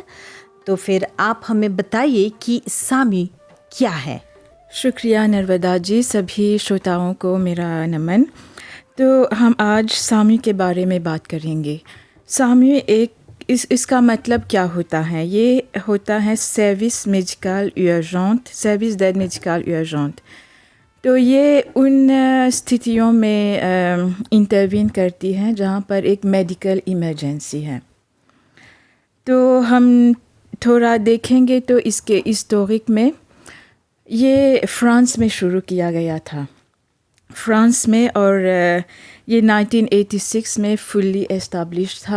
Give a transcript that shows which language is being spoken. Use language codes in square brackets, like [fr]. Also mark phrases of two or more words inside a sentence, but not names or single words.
[hi] तो फिर आप हमें बताइए कि सामी क्या है। शुक्रिया नर्मदा जी। सभी श्रोताओं को मेरा नमन। तो हम आज सामी के बारे में बात करेंगे। सामी इसका मतलब क्या होता है? ये होता है [fr] service médical urgent, service d'aide médicale urgente. [hi] तो ये उन स्थितियों में इंटरवीन करती है जहाँ पर एक मेडिकल इमरजेंसी है। तो हम थोड़ा देखेंगे तो इसके हिस्टोरिक में ये फ्रांस में शुरू किया गया था, फ्रांस में, और ये 1986 में [en] fully established [hi] था।